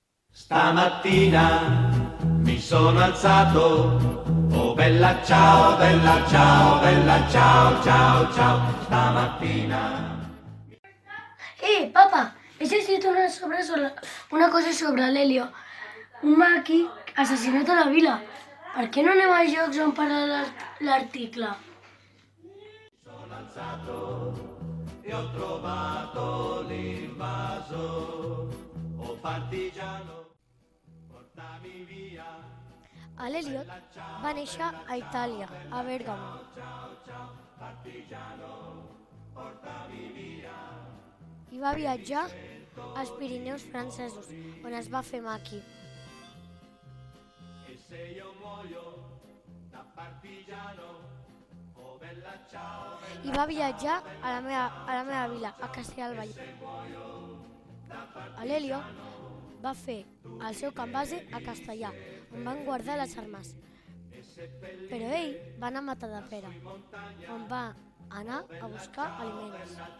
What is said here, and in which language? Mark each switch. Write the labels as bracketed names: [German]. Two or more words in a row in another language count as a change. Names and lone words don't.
[Italian] Stamattina mi sono alzato, oh bella ciao, bella ciao, bella ciao, ciao, ciao, stamattina. [Catalan] Papà, he llegit una cosa sobre l'Helio, un maqui assassinat a la vila. Per què no anem als llocs on parla l'article? [Italian] Sono alzato e ho trovato l'invaso, oh partigiano, portami via. [Catalan] L'Eliot va néixer a Itàlia, a Bèrgamo. I va viatjar als Pirineus francesos, on es va fer maqui. [Italian] E se io muoio da partigiano, oh bella ciao, [Catalan] I va viatjar a la meva vila, a Castellvell. L'Helio va fer el seu camp base a Castellà, on van guardar les armes. Però ell va anar a Matadepera, on va anar a buscar aliments.